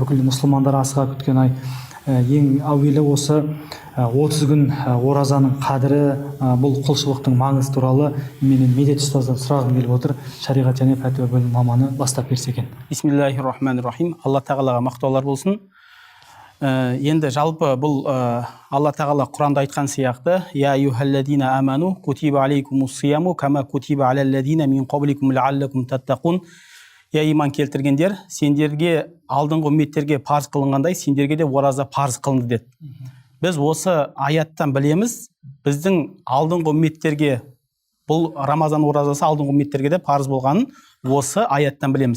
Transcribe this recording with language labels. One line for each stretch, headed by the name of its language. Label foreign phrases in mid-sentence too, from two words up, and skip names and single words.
Kazakh: Бүкіл мұсылмандар асыға күткен ай. Ең әуелі осы 30 күн оразаның қадірі, бұл құлшылықтың маңызы туралы менен Медет ұстаздан сұрағым келіп отыр. Шариғат және пәтуа бөлімінің маманы бастап берсе екен.
Arabic: بسم الله الرحمن الرحيم.
Kazakh: Алла тағалаға мақтаулар болсын. Енді жалпы бұл Алла тағала Құранда айтқан сияқты:
Arabic: «يا أيها الذين آمنوا كتب عليكم الصيام كما كتب على الذين من قبلكم لعلكم تتقون».
Kazakh: Я иман келтіргендер, сендерге алдыңғы үмметтерге парыз қылынғандай, сендерге де ораза парыз қылынды деді. Біз осы аяттан білеміз, біздің алдыңғы үмметтерге бұл Рамазан оразасы алдыңғы үмметтерге де парыз болғанын осы аяттан білеміз.